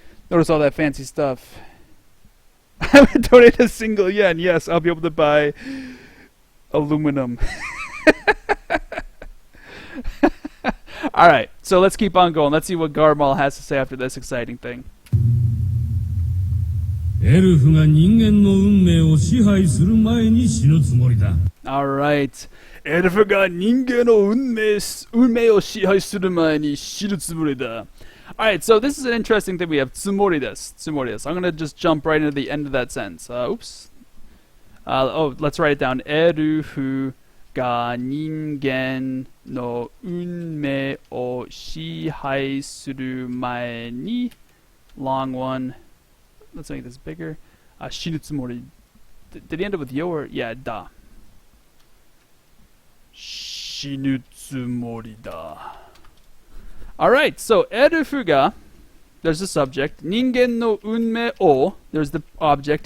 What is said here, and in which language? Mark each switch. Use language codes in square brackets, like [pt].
[en] Notice all that fancy stuff. I haven't donated a single yen. Yes, I'll be able to buy aluminum. Alright, so let's keep on going. Let's see what Garmal has to say after this exciting thing. [ja] エルフが人間の運命を支配する前に死ぬつもりだ。 [en] Alright. [ja] エルフが人間の運命を支配する前に死ぬつもりだ. [en] Alright, so this is an interesting thing we have. [ja] つもりです. [en] I'm going to just jump right into the end of that sentence. Oops. Let's write it down. [ja] エルフが人間の運命を支配する前に [en] long one. Let's make this bigger. [ja] 死ぬつもり. [en] Did he end up with yo or yeah, da? [ja] 死ぬつもりだ. [en] Alright, so エルフが there's the subject. [ja] 人間の運命を [en] there's the object.